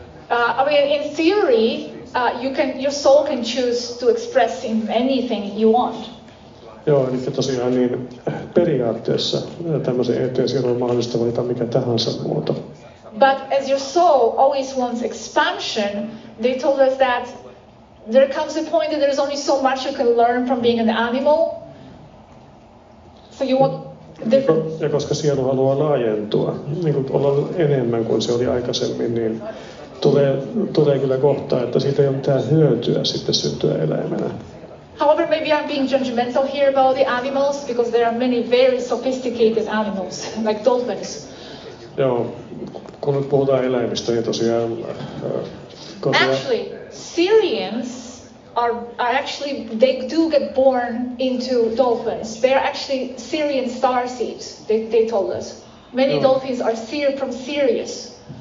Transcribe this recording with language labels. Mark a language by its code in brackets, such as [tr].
[en] I mean, in theory, your soul can choose to express in anything you want. [fi] Joo, eli tosiaan niin periaatteessa tämmöisen ET-sielun on mahdollista valita mikä tahansa muoto. [en] But as your soul always wants expansion, they told us that there comes a point that there's only so much you can learn from being an animal. So you want different. [fi] Ja koska sielu haluaa laajentua, niin kuin olla enemmän kuin se oli aikaisemmin, niin tulee kyllä kohtaa, että siitä ei ole mitään hyötyä sitten syntyä eläimenä. [en] However, maybe I'm being judgmental here about the animals because there are many very sophisticated animals, like dolphins. [fi] Joo, kun nyt puhutaan eläimistä, niin tosiaan... [en] Actually, Syrians are actually, they do get born into dolphins. They are actually Syrian starseeds, they told us. Many dolphins are from Sirius.